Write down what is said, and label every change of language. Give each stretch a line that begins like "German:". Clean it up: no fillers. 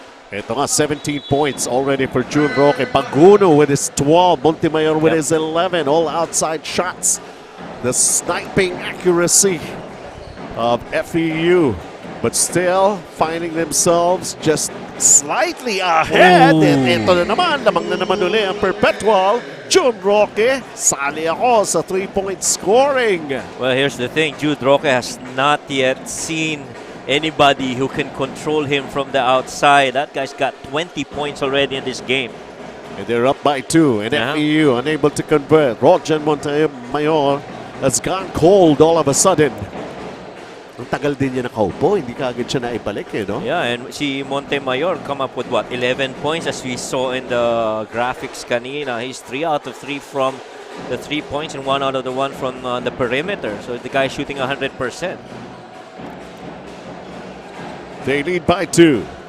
Filipino: Ito nga,
English: 17 points already for June Roque. Baguno with his 12. Montemayor with his 11. All outside shots. The sniping accuracy of FEU. But still finding themselves just slightly ahead. Ooh.
Filipino: And ito na naman, lamang na naman uli ang Perpetual. June Roque, sali ako sa 3-point scoring.
English: Well, here's the thing. Jude Roque has not yet seen anybody who can control him from the outside. That guy's got 20 points already in this game. And they're up by 2. And FEU unable to convert. Roger Montemayor has gone cold all of a sudden.
Filipino: Ang tagal din niya nakaupo, hindi kaagad siya naibalik eh, no?
English: Yeah, and si Montemayor come up with what, 11 points as we saw in the graphics kanina. He's 3 out of 3 from the 3 points and 1 out of the 1 from the perimeter. So the guy's shooting 100%. They lead by 2.